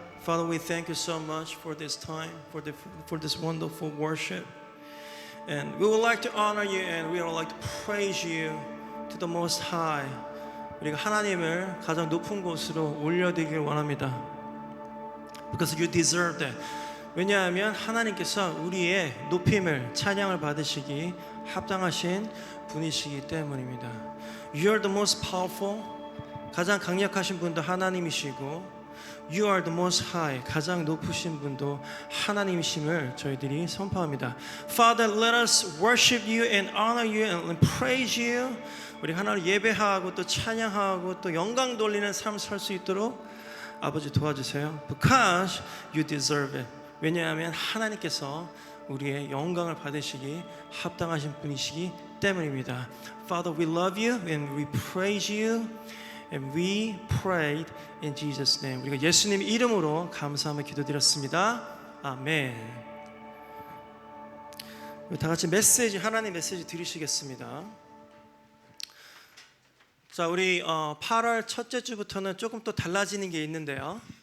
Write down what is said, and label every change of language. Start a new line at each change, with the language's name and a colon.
English: Father, we thank you so much for this time, for this wonderful worship. And we would like to honor you and we would like to praise you to the Most High.
Korean: 우리가 하나님을 가장 높은 곳으로 올려드리길 원합니다.
English: Because you deserve that.
Korean: 왜냐하면 하나님께서 우리의 높임을 찬양을 받으시기 합당하신 분이시기 때문입니다.
English: You are the most powerful.
Korean: 가장 강력하신 분도 하나님이시고
English: You are the most high.
Korean: 가장 높으신 분도 하나님이심을 저희들이 선포합니다.
English: Father, let us worship you and honor you and praise you.
Korean: 우리 하나님을 예배하고 또 찬양하고 또 영광 돌리는 삶 살 수 있도록 아버지 도와주세요.
English: Because you deserve it.
Korean: 왜냐하면 하나님께서 우리의 영광을 받으시기 합당하신 분이시기 때문입니다.
English: Father, we love you and we praise you and we prayed in Jesus' name.
Korean: 우리가 예수님 이름으로 감사하며 기도드렸습니다. 아멘. 다 같이 메시지 하나님 메시지 들으시겠습니다. 자, 우리 8월 첫째 주부터는 조금 또 달라지는 게 있는데요.